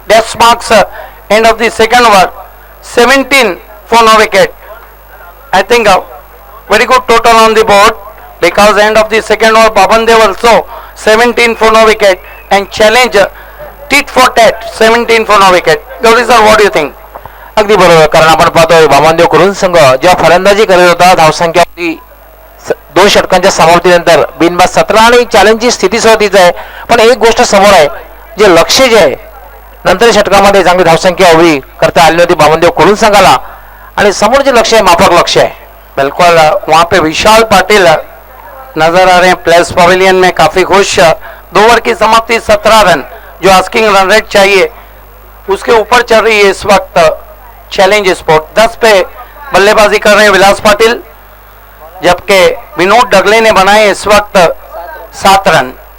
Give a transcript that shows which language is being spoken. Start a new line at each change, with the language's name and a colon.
English: That marks end of the second over. 17 for no wicket. I think a very good total on the board, because end of the second over Babandev also 17 for no wicket, and challenge tit for tat 17 for no wicket. Gauri sir, what do you think?
Marathi: अगदी बरोबर, कारण आपण पाहतोय वामनदेव कुरुन संघ जेव्हा फलंदाजी करत होता, धावसंख्या होती 2 षटकांच्या समाप्तीनंतर बिनबाद 17 आणि चॅलेंजची स्थिती सुरुवातीच आहे. पण एक गोष्ट समोर आहे, जे लक्ष्य जे आहे नंतर षटकामध्ये चांगली धावसंख्या उभी करता आली होती बामनदेव कुडून संघाला, आणि समोर जे लक्ष्य आहे माफक लक्ष्य आहे.
Hindi: बिल्कुल वहां पे विशाल पाटिल नजर आ रहे हैं प्लेस पवेलियन में, काफी खुश. 2 ओवर की समाप्ति 17 रन, जो आस्किंग रन रेट चाहिए उसके ऊपर चल रही है इस वक्त चैलेंज स्पोर्ट. 10 पे बल्लेबाजी कर रहे हैं विलास पाटिल, जबकि विनोद डगले ने बनाए इस वक्त 7 रन.